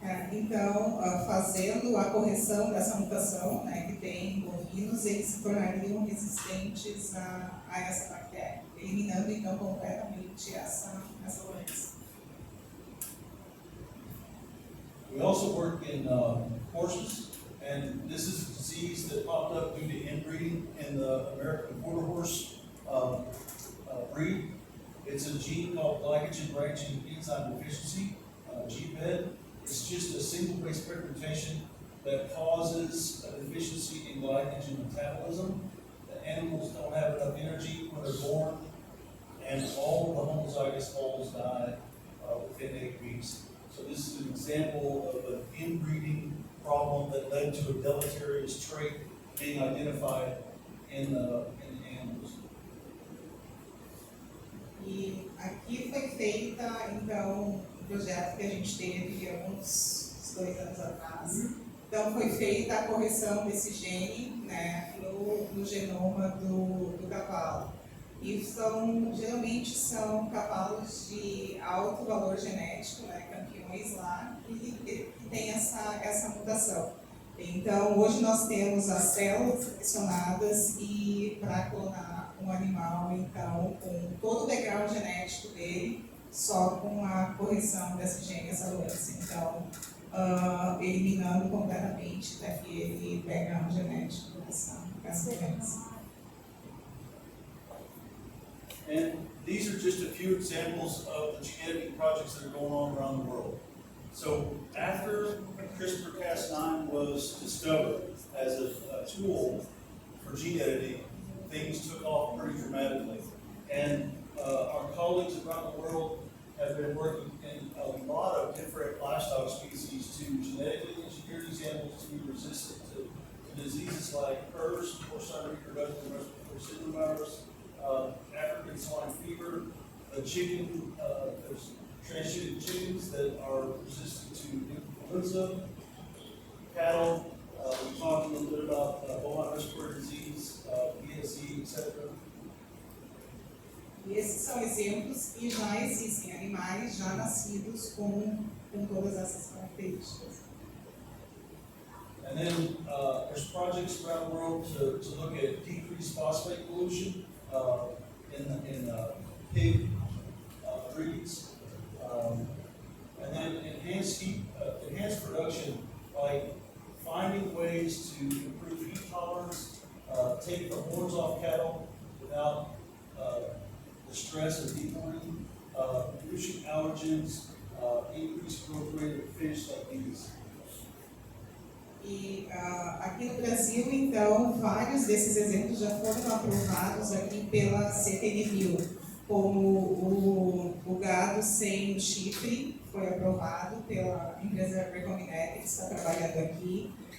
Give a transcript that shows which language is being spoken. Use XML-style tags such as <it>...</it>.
<pt>Então, fazendo a correção dessa mutação, né, que tem em bovinos, eles se tornariam resistentes a essa bactéria, eliminando então completamente essa doença.</pt> <en>we also work in horses, and this is a disease that popped up due to inbreeding in the American quarter horse breed. It's a gene called glycogen branching enzyme deficiency, GPED. It's just a single base pair mutation that causes a deficiency in glycogen metabolism. The animals don't have enough energy when they're born, and all the homozygous foals die within 8 weeks. So this is an example of an inbreeding problem that led to a deleterious trait being identified in animals.</en> <pt>E aqui foi feita, então, projeto que a gente teve há uns 2 anos atrás. Então, foi feita a correção desse gene, né, no genoma do cavalo. E geralmente são cavalos de alto valor genético, né, campeões lá, que tem essa mutação. Então, hoje nós temos as células selecionadas e para clonar um animal, então, com todo o background genético dele, só com a correção dessa gene, essa doença. Então, eliminando completamente daquele background genético dessa doença.</pt> <en>And these are just a few examples of the gene editing projects that are going on around the world. So after CRISPR-Cas9 was discovered as a tool for gene editing, things took off pretty dramatically. And our colleagues around the world have been working in a lot of different livestock species to genetically engineer these animals to be resistant to diseases like PRRS, porcine reproductive respiratory syndrome virus, African swine fever, chicken, there's transgenic chickens that are resistant to influenza, cattle, we talked a little bit about bovine respiratory disease, BSE, etc.</en> <pt>E esses são exemplos e já existem animais já nascidos com todas essas características.</pt> <en>And then there's projects around the world to look at decreased phosphate pollution in pig breeds, and then enhanced production by finding ways to improve heat tolerance, take the horns off cattle without the stress of deboarding, reducing allergens, increased growth rate of fish like these.</en> <pt>E aqui no Brasil, então, vários desses exemplos já foram aprovados aqui pela CTNBio, como o gado sem chifre foi aprovado pela empresa Recombinetics, que está trabalhando aqui.</pt>